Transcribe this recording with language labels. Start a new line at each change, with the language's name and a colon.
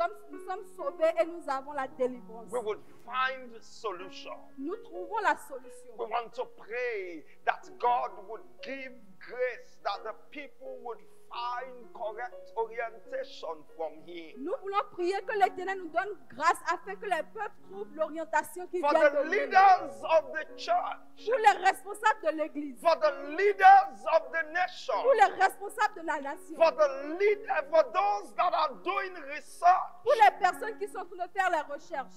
French: nous sommes sauvés et nous avons la délivrance.
English: We would find solution.
French: Nous trouvons la solution.
English: We want to pray that God would give grace, that the people would find correct orientation from Him.
French: Nous voulons prier que l'Éternel nous donne grâce afin que les peuples trouvent l'orientation qui
English: For
French: vient
English: the
French: de lui.
English: leaders of the church,
French: Pour les responsables de l'Église,
English: for the leaders of the nation,
French: pour les responsables de la nation,
English: for those that are doing research,
French: pour les personnes qui sont en train de faire les recherches,